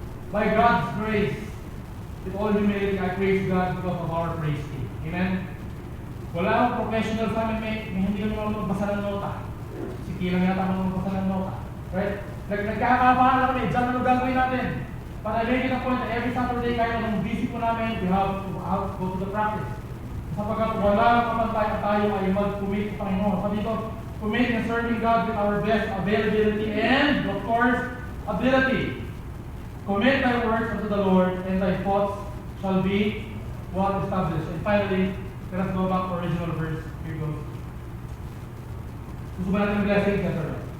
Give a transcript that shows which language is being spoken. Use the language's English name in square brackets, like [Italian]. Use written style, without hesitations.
[English] By God's grace, with all humility, I praise God because of our praise team. Amen? [Filipino] Wala akong professional sa amin, may hindi kami mga magbasa ng nota. Si Kilang yata mga magbasa ng nota. Right? Nagkakapaan na kami, dyan ano gagawin natin. [English] But I make it a point that every Saturday, [Filipino] kahit anong busy po namin, [English] we have to go to the practice. [Filipino] Sapagkat wala kapantay na tayo ay mag-commit sa Panginoon. Sabi dito, [English] commit in serving God with our best availability and, of course, ability. Commit thy works unto the Lord, and thy thoughts shall be well established. And finally, let us go back to original verse. Here goes. [Filipino] Gusto ba natin ng blessing? [English] Yes or no?